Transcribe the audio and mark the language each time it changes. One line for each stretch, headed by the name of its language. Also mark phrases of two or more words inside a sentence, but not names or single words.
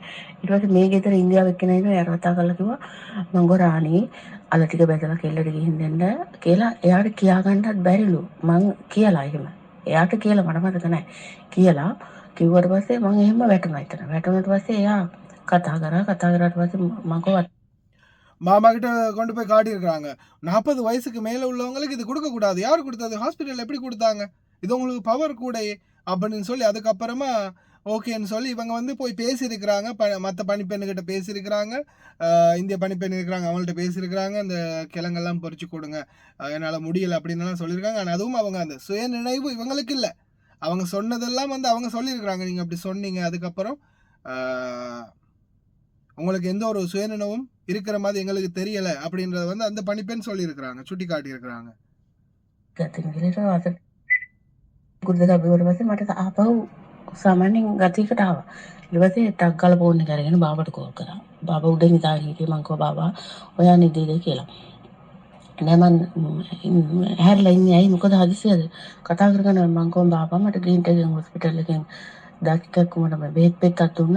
Sinhala: ඊට පස්සේ මේ ගෙදර ඉන්දියාවෙ එක්කෙනා ඉන්නවා. එයාට කතා කරලා කිව්වා මං ගොරාණි අල ටික බැදලා කෙල්ලට ගිහින් දෙන්න කියලා. එයාට කියා ගන්නත් බැරිලු. මං කියලා එහෙම. එයාට කියලා මට මතක නැහැ. කියලා කිව්වට පස්සේ මං එහෙම වැටුණා එතන. වැටුණාට පස්සේ එයා කතා කරාට පස්සේ මං කිව්වා
Tamil: மாமா கிட்ட கொண்டு போய் காட்டியிருக்கிறாங்க. 40 வயசுக்கு மேலே உள்ளவங்களுக்கு இது கொடுக்கக்கூடாது. யார் கொடுத்தது? ஹாஸ்பிட்டலில் எப்படி கொடுத்தாங்க? இது உங்களுக்கு பவர் கூட அப்படின்னு சொல்லி அதுக்கப்புறமா ஓகேன்னு சொல்லி இவங்க வந்து போய் பேசியிருக்கிறாங்க. மற்ற பணிப்பெண்ணுக்கிட்ட பேசியிருக்கிறாங்க. இந்திய பணிப்பெண் இருக்கிறாங்க, அவங்கள்ட்ட பேசியிருக்கிறாங்க. இந்த கிழங்கெல்லாம் பொறிச்சு கொடுங்க, என்னால் முடியலை அப்படின்னுலாம் சொல்லியிருக்காங்க. ஆனால் அதுவும் அவங்க அந்த சுயநினைவு இவங்களுக்கு இல்லை. அவங்க சொன்னதெல்லாம் வந்து அவங்க சொல்லியிருக்கிறாங்க, நீங்கள் அப்படி சொன்னீங்க, அதுக்கப்புறம் உங்களுக்கு எந்த ஒரு சுயநினைவும் இருக்கிற மாதிரி எங்களுக்கு தெரியலை அப்படின்றத வந்து அந்த பணிப்பெண் சொல்லியிருக்கிறாங்க, சுட்டி காட்டியிருக்கிறாங்க.
Sinhala: කුරුද ගබිවට පස්සේ මට ආපහු සාමාන්‍යයෙන් ගතියකට ආවා. ඊට පස්සේ ටක් ගාලා ෆෝන් එක අරගෙන බාබාට කෝල් කරා. බාබා උඩ නිදාගෙන හිටියේ. මං කිව්වා බාබා ඔයා නිදිද කියලා. නෑ මං හැරිලා ඉන්නේ ඇයි මොකද හදිසියද කතා කරගෙන මං කිව්වා බාබා මට ග්‍රීන් ටේගෙන් හොස්පිටල් එකෙන් ඩාක්ටර් කුමන බෙහෙත් පෙත්තක් දුන්නා.